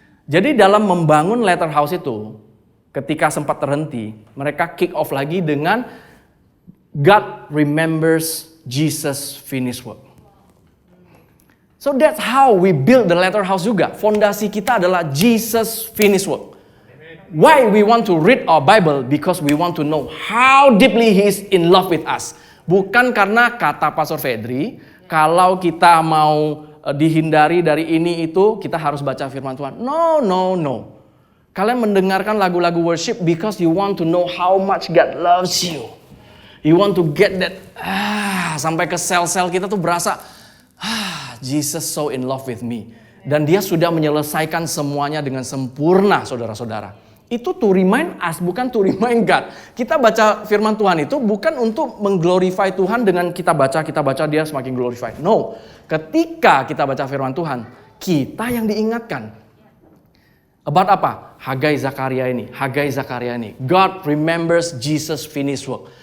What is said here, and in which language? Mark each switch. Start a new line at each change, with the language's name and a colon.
Indonesian: Jadi dalam membangun latter house itu, ketika sempat terhenti, mereka kick off lagi dengan
English: God remembers Jesus finished work. So that's how we build the latter house juga.
Indonesian: Fondasi kita adalah Jesus finished work.
English: Why we want to read our Bible? Because we want to know how deeply He is in love with us.
Indonesian: Bukan karena kata Pastor Fedri, kalau kita mau dihindari dari ini itu, kita harus baca firman Tuhan.
English: No.
Indonesian: Kalian mendengarkan lagu-lagu worship
English: because you want to know how much God loves you. You want to get that,
Indonesian: sampai ke sel-sel kita tuh berasa,
English: Jesus so in love with me.
Indonesian: Dan Dia sudah menyelesaikan semuanya dengan sempurna, saudara-saudara. Itu
English: to remind us,
Indonesian: bukan
English: to remind God.
Indonesian: Kita baca firman Tuhan itu bukan untuk mengglorify Tuhan dengan kita baca Dia semakin glorify. No, ketika kita baca firman Tuhan, kita yang diingatkan. About apa? Hagai Zakaria ini.
English: God remembers Jesus finished work.